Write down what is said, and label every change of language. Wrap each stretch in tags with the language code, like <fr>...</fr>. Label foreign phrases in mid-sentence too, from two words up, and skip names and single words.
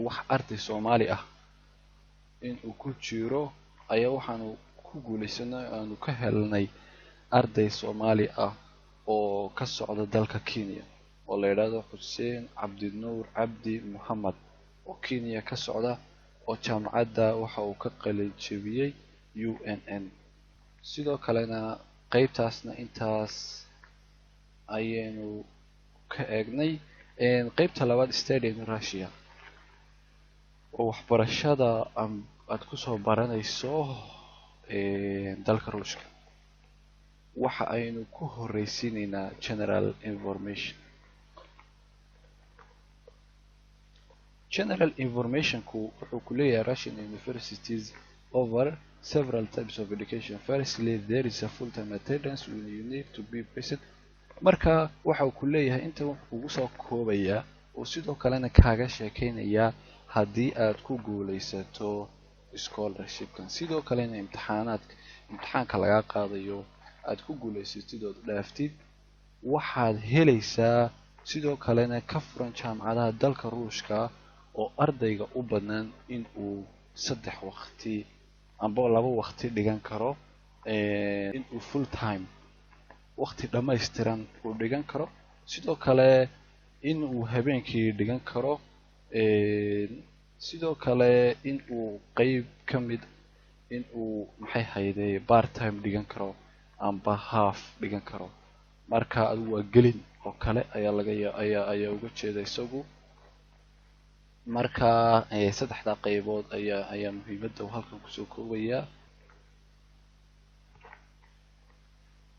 <so>wax arday Soomaali ah inuu ku jiro ayaa waxaanu ku guuleysanay aanu ka helnay arday Soomaali ah oo ka socda dalka Kenya oo la yiraahdo Xuseen Cabdinuur Cabdi Muhammad oo Kenya ka socda oo jaamacadda waxa uu ka qalin jebiyey UNN. sidoo kalena qaybtaasna intaas ayaynu ka eegnay. qaybta labaad</so> <en>study in Russia</en> <so>oo waxbarashada aad kusoo baranayso dalka Ruushka. waxa aynu ku horeysiinaynaa</so> <en>general informationku</en> <so>wuxuu ku leeyahay</so> <en>Russian universities over several types of education. firstly, there is a full-time attendance when you need to be present.</en> <so>marka waxa uu ku leeyahay inta wuxuu ugu soo koobayaa oo sidoo kalena kaaga sheekeynayaa haddii aad ku guuleysato scholarshipkan, sidoo kalena imtixaanka laga qaadayo aad ku guuleysatid oo dhaaftid, waxaad helaysaa sidoo kalena ka furan jaamacadaha dalka Ruushka oo ardayga u bannaan in uu 3 waqti amba 2 waqti dhigan karo, in uu</so> <en>full time</en> <so>waqti dhammaystiran uu dhigan karo, sidoo kale in uu habeenkii dhigan karo, sidoo kale in uu qayb ka mid in uu</so> <en>part time</en> <so>dhigan karo amba half dhigan karo. marka adigu waa gelin oo kale ayaa uga jeeda isagu. marka saddexda qaybood ayaa muhiimadda uu halkan kusoo koobayaa.</so>